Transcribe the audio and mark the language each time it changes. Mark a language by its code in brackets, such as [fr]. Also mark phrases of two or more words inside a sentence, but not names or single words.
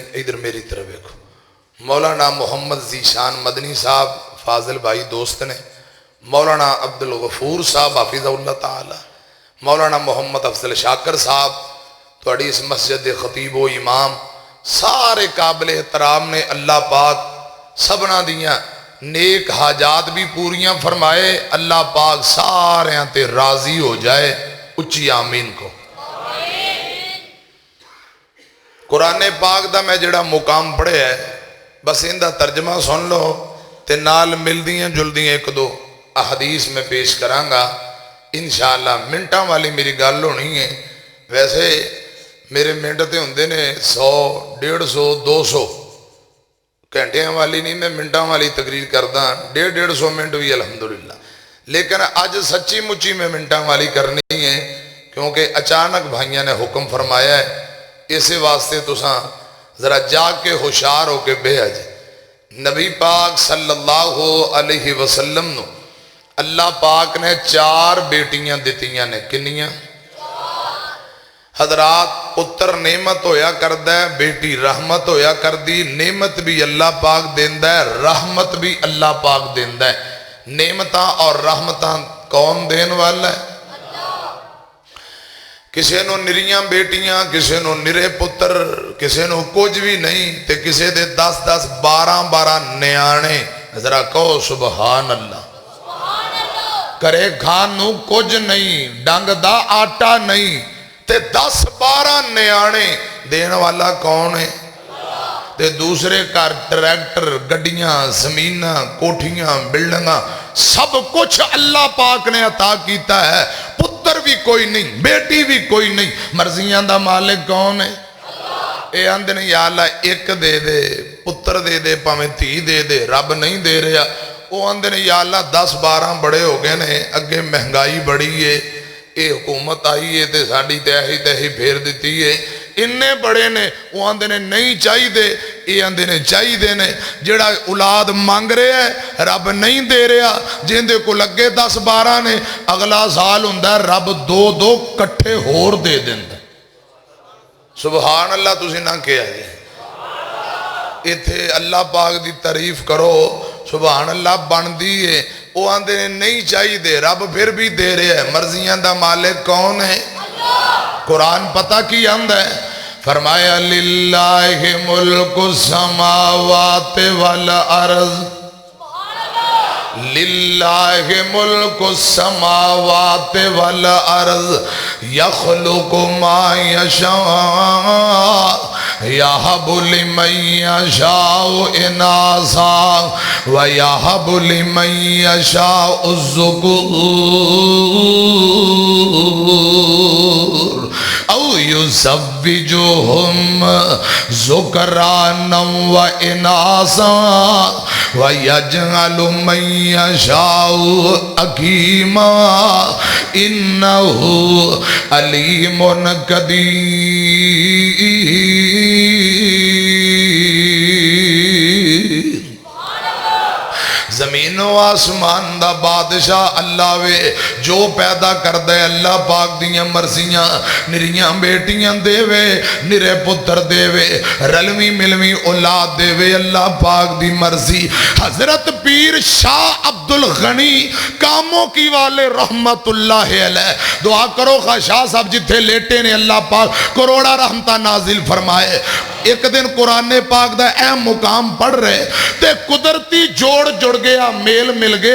[pa] ادھر میری طرف دیکھو، مولانا محمد ذیشان مدنی صاحب فاضل بھائی دوست نے، مولانا عبدالغفور صاحب حافظہ اللہ تعالی، مولانا محمد افضل شاکر صاحب تھوڑی اس مسجد دے خطیب و امام، سارے قابل احترام نے اللہ پاک سبنا دیاں نیک حاجات بھی پوریاں فرمائے، اللہ پاک سارے تے راضی ہو جائے، اچھی آمین کو۔ قرآن پاک دا میں جڑا مقام پڑھے ہے بس ان دا ترجمہ سن لو تے نال مل دیاں جل دیاں ایک دو احادیث میں پیش کرانگا انشاءاللہ۔ منٹاں والی میری گل ہونی ہے، ویسے میرے منٹ تے ہوندے نے 100 150 200 گھنٹیاں والی نہیں، میں منٹاں والی تقریر کردہ 150 منٹ بھی الحمدللہ، لیکن آج سچی مچی میں منٹاں والی کرنی ہے کیونکہ اچانک بھائیاں نے حکم فرمایا ہے، اسی واسطے تساں ذرا جاگ کے ہوشیار ہو کے بے حج۔ نبی پاک صلی اللہ علیہ وسلم نو اللہ پاک نے 4 بیٹیاں دیتیاں نے، کنیاں؟ حضرات پتر نعمت ہویا کردہ ہے، بیٹی رحمت ہویا کردی، نعمت بھی اللہ پاک دیندہ ہے، رحمت بھی اللہ پاک دیندہ ہے۔ نعمتاں اور رحمتاں کون دین والا ہے؟ کسے نو نریاں بیٹیاں، کسے نو نرے پتر، کسے نو کچھ بھی نہیں تے کسے دے 10 12 نیانے۔ ذرا کہو [ar] سبحان اللہ۔ [pa] کرے کھانو کچھ نہیں، ڈنگ دا آٹا نہیں تے 10 12 نیانے دین والا کون ہے؟ تے دوسرے کار ٹریکٹر گڈیاں زمیناں کوٹھیاں بلڈنگاں سب کچھ اللہ پاک نے عطا کیتا ہے، پتر بھی کوئی نہیں بیٹی بھی کوئی نہیں، مرضیاں دا مالک کون ہے؟ اے آندے نے یا اللہ ایک دے دے، پتر دے دے، پاویں تھی دے دے، رب نہیں دے رہا۔ وہ آندے نے یا اللہ 10 12 بڑے ہو گئے نے، اگے مہنگائی بڑی ہے، اے حکومت آئی ہے تے ساڑی تہی پھیر دیتی ہے، انہیں بڑے نے۔ وہ آندے نے نہیں چاہی دے، اے آندے نے چاہی دے نے۔ جڑا اولاد مانگ رہے ہیں رب نہیں دے رہا، جن دے کو لگے 10 12 نے، اگلا سال ہوندہ ہے رب 2 2 کٹھے ہور دے دیندہ۔ [ar] سبحان اللہ [pa] تسی نہ کیا جائے، ایتھے اللہ پاک دی تعریف کرو، [ar] سبحان اللہ [pa] بن دیئے۔ وہ آندے نے نہیں چاہی دے، رب پھر بھی دے رہے ہیں۔ مرضیاں دا مالک کون ہے؟ قرآن پتہ کی آندہ ہے، فرمایا [ar] للہ ملک السماوات والارض للہ ملک السماوات والارض یخلق ما یشاء یہب لمن یشاء اناثا ویہب لمن یشاء الذکور او یزوجہم ذکرانا و اناثا وَيَجْعَلُ مَن يَشَاءُ عَقِيمًا إِنَّهُ عَلِيمٌ قدیر۔ [pa] زمین و آسمان دا بادشاہ اللہ وے، جو پیدا کر دے اللہ پاک دیاں مرضیاں، نریاں بیٹیاں دے وے، نرے پتر دے وے، رلوی ملوی اولاد دے وے، اللہ پاک دی مرضی۔ حضرت پیر شاہ عبدالغنی کاموں کی والے رحمت اللہ علیہ، دعا کرو خواہ شاہ صاحب جتھے لیٹے نے اللہ پاک کروڑا رحمتہ نازل فرمائے۔ ایک دن قرآن پاک دا اہم مقام پڑھ رہے تے قدرتی جوڑ جڑ گیا، میل مل گیا۔